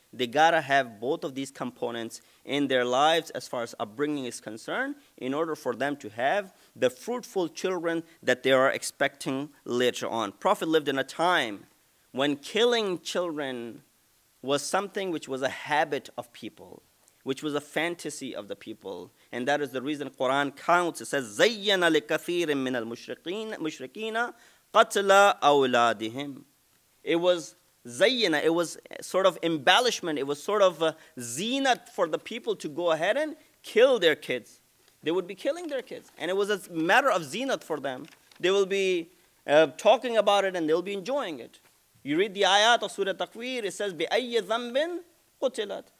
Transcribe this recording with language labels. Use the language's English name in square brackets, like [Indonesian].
[English] They gotta have both of these components in their lives as far as upbringing is concerned in order for them to have the fruitful children that they are expecting later on. Prophet lived in a time when killing children was something which was a habit of people, which was a fantasy of the people. And that is the reason Quran counts. It says, [Arabic] زَيَّنَ لِكَثِيرٍ مِّنَ الْمُشْرِكِينَ قَتْلَ أَوْلَادِهِمْ. [English] It was zayyana, it was sort of embellishment, it was sort of zinat for the people to go ahead and kill their kids. They would be killing their kids. And it was a matter of zinat for them. They will be talking about it, and they'll be enjoying it. You read the ayat of Surah Takwir, it says, [Arabic] بِأَيِّ ذَنْبٍ قُتِلَتْ.